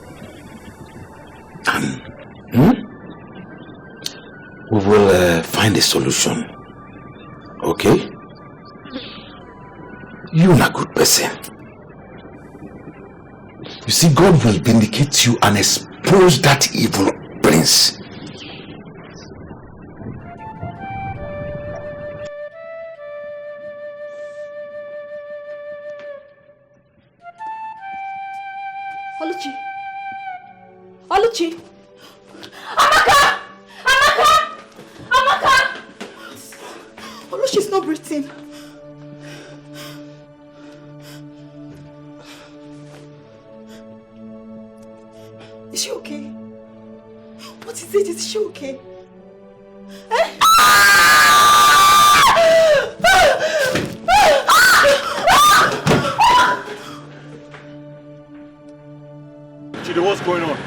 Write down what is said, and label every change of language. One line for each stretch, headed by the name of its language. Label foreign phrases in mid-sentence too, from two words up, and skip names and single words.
English: And we will find a solution. Okay? You're a good person. You see, God will vindicate you and expose that evil prince. Luchy! Luchy! Amaka! Amaka! Amaka! Luchy's not breathing. Is she okay? What is it? Is she okay? Chidi, what's going on?